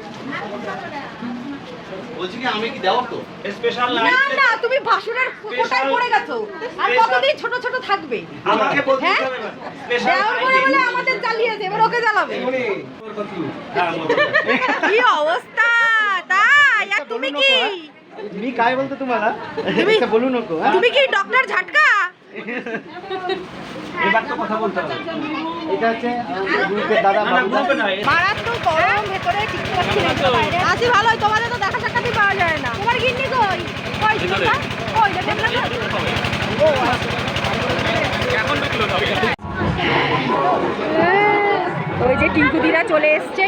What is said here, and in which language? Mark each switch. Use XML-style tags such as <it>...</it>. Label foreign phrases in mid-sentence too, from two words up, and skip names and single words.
<bn>বলছি কি আমি কি দেব তো স্পেশাল না না, তুমি ভাসুরের কোটায় পড়ে গেছো। আর কতদিন ছোট ছোট থাকবে? আমাকে বলতে হ্যাঁ? হবে স্পেশাল দেওয়ার পরে বলে আমাদের জ্বালিয়েছে, এবার ওকে জ্বালাবে। কি অবস্থা! তাই আর তুমি কি?</bn> <mr>मी काय बोलतो तुम्हाला तुम्ही- बोलू नको हा?</mr> <bn>তুমি কি ডক্টর ঝাটকা? এবার তো কথা বলতে হবে। এটা হচ্ছে গ্রুপের দাদা বাবুদা। মারাত্মক গরম, ভেতরে টিকতে পারছি না, একটু বাইরে আছি। ভালোই, তোমাদের তো দেখা সাক্ষাৎই পাওয়া যায় না। তোমার গিন্নি কই? কই ঝিনুকা? কই দেখেন না? ও ওই যে টিঙ্কুদিরা চলে এসছে।</bn>